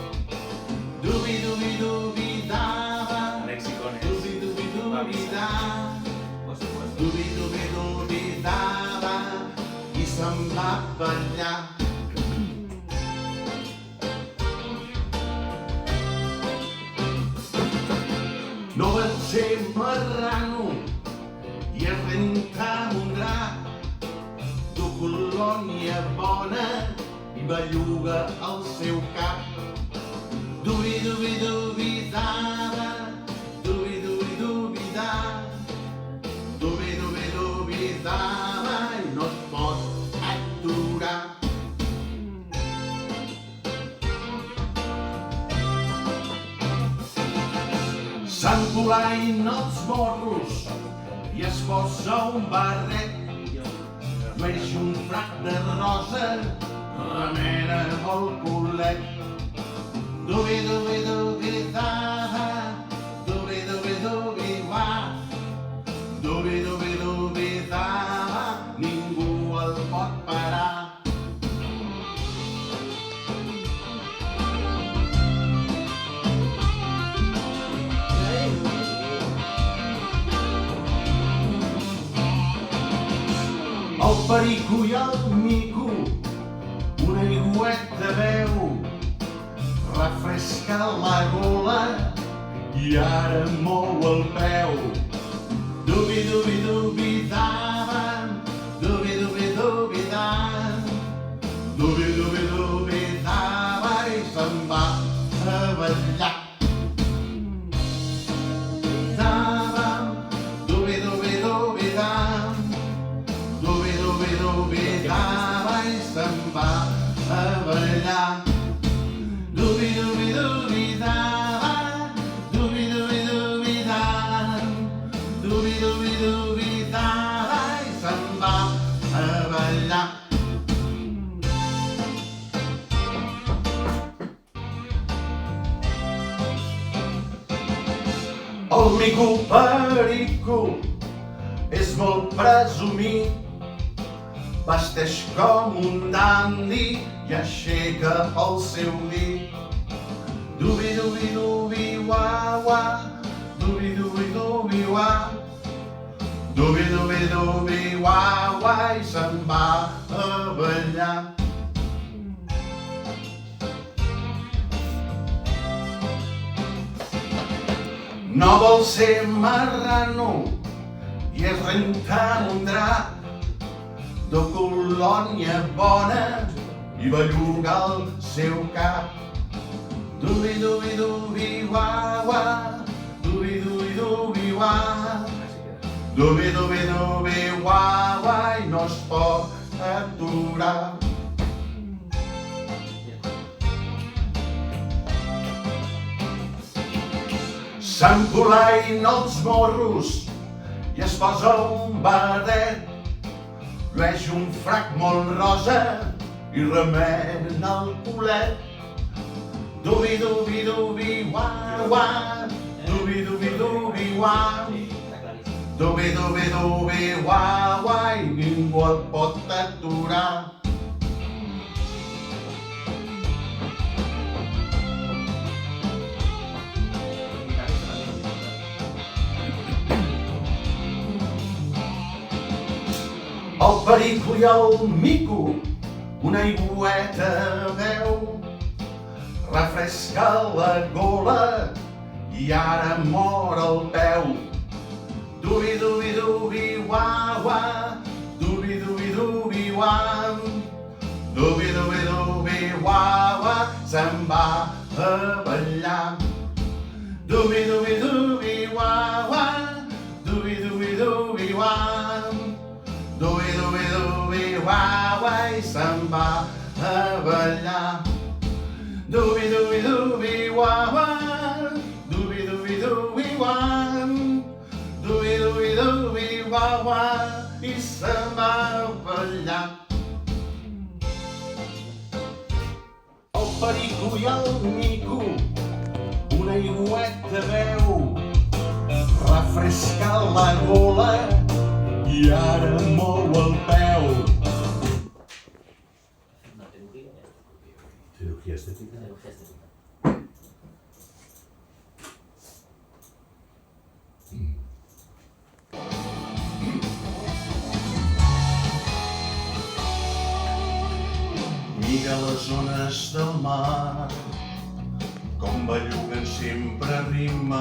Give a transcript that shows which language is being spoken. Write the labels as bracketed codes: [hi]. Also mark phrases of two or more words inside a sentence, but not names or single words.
[ca] Dubi-dubi-dubi-dava, Lexicones. dubi-dubi-dubi-da, dubi-dubi-dubi-dava, i se'n va a ballar. No vol ser marrano i es renta amb un drap, du colònia bona i belluga el seu cap. Dubi-dubi-dubi-dava, dubi-dubi-dubi-da, dubi-dubi-dubi-dava, i no es pot aturar. S'empolaïn els morros i es posa un barret, llueix un frac de rosa, remena el culet. Dubi-dubi-dubi-dava, dubi-dubi-dubi-wa, dubi-dubi-dubi-dava, ningú el pot parar. El perico i el mico, un aigüet de veu, refresca la gola i ara mou el peu. Dubi-dubi-dubi-dava, dubi-dubi-dubi-da, dubi-dubi-dubi-dava, i se'n va a ballar. Dubi-dubi-dubi-dava, i se'n va a ballar. Dubi-dubi-dubi-dava, dubi-dubi-dubi-da, dubi-dubi-dubi-dava, i se'n va a ballar. El mico perico és molt presumit, vesteix com un dandi i aixeca el seu dit. Dubi-dubi-dubi-wa-wa, dubi-dubi-dubi-wa, dubi-dubi-dubi-wa-wa, i se'n va a ballar. No vol ser marrano i es renta amb un drap, de colònia bona i belluga el seu cap. Dubi-dubi-dubi-wa-wa, dubi-dubi-dubi-wa, dubi-dubi-dubi-wa-wa, i no no es pot aturar. S'empolaïn els morros i es posa un barret, llueix un frac molt rosa i remena el culet. Dubi, dubi, dubi, wa, wa, dubi, dubi, dubi, wa, dubi, dubi, dubi, wa, wa, i ningú el pot aturar. El perico i el mico, una aigüeta beu, refresca la gola i ara mor el peu. Dubi, dubi, dubi, wa, wa, dubi, dubi, dubi, wa, dubi, dubi, dubi, wa, wa, se'n va a ballar. Dubi, dubi, dubi, wa, wa, dubi, dubi, dubi, wa, dubi, dubi, dubi, wa, wa, i se'n va a ballar. Dubi, dubi, dubi, wa, wa, dubi, dubi, dubi, wa, dubi, dubi, dubi, wa, wa, i se'n va a ballar. El perico i el mico, una aigüeta beu, refresca la gola i ara mou el peu. Una teoria. [es] Cirugía estética. Cirugía estética. [ca] Mira les ones del mar, com belluguen sempre a ritme.